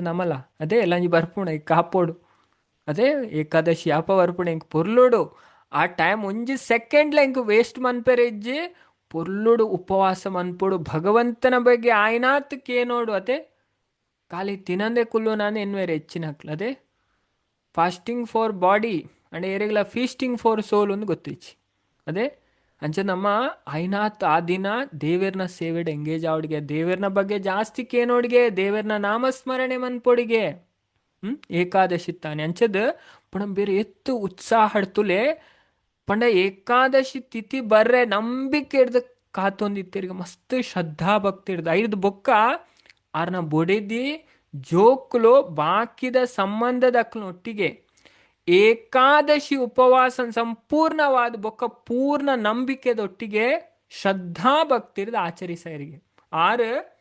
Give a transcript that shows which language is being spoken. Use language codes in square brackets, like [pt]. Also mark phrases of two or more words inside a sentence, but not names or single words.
[tcy] ನಮಲ ಅದೇ ಎಲ್ಲಂಜಿ ಬರ್ಪುಂಡು ಈಗ ಕಾಪೋಡು ಅದೇ ಏಕಾದಶಿ ಯಾಪ ಬರ್ಪುಂಡು ಎಂಕ್ ಪೊರ್ಲುಡು ಆ ಟೈಮ್ ಒಂಜಿ ಸೆಕೆಂಡ್ಲ ಎಂಕ್ ವೇಸ್ಟ್ ಮನ್ಪೆರೆ ಇಜ್ಜಿ ಪೊರ್ಲುಡು ಉಪವಾಸ ಮನ್ಪೊಡು ಭಗವಂತನ ಬಗ್ಗೆ ಆಯ್ನಾತ್ ಕೇನೋಡು ಅದೇ ಖಾಲಿ ತಿನ್ನಂದೆ ಕುಲ್ಲು ನಾನು ಎನ್ವೇರೆ ಹೆಚ್ಚಿನಕ್ಲು ಅದೇ [en] fasting for body [tcy] ಅಂಡ್ ಏರೆಗ್ಲ [en] feasting for [tcy] ಸೋಲ್ ಒಂದು ಗೊತ್ತಿಚ್ಚಿ ಅದೇ ಅಂಚ ನಮ್ಮ ಐನಾತ್ ಆ ದಿನ ದೇವರನ ಸೇವೆಡ್ ಎಂಗೇಜ್ ಆವಡಿಗೆ ದೇವರನ ಬಗ್ಗೆ ಜಾಸ್ತಿ ಕೇನೋಡಿಗೆ ದೇವರನ ನಾಮಸ್ಮರಣೆ ಮನ್ಪೊಡಿಗೆ ಏಕಾದಶಿ ತಾನೆ ಅಂಚದ ಪಣ ಬೇರೆ ಎತ್ತು ಉತ್ಸಾಹ ತುಲೆ ಪಂಡ ಏಕಾದಶಿ ತಿಥಿ ಬರ್ರೆ ನಂಬಿಕೆ ಹಿಡ್ದು ಕಾತೊಂದಿತ್ತಿರ್ಗ ಮಸ್ತ್ ಶ್ರದ್ಧಾ ಭಕ್ತಿ ಹಿಡ್ದು ಐದು ಬೊಕ್ಕ ಆರ್ನ ಬೊಡೆದಿ ಜೋಕ್ಲು ಬಾಕಿದ ಸಂಬಂಧದ ಒಟ್ಟಿಗೆ ಏಕಾದಶಿ ಉಪವಾಸ ಸಂಪೂರ್ಣವಾದ ಬೊಕ್ಕ ಪೂರ್ಣ ನಂಬಿಕೆದೊಟ್ಟಿಗೆ ಶ್ರದ್ಧಾ ಭಕ್ತಿರ್ದ ಆಚರಿಸರಿಗೆ ಆರು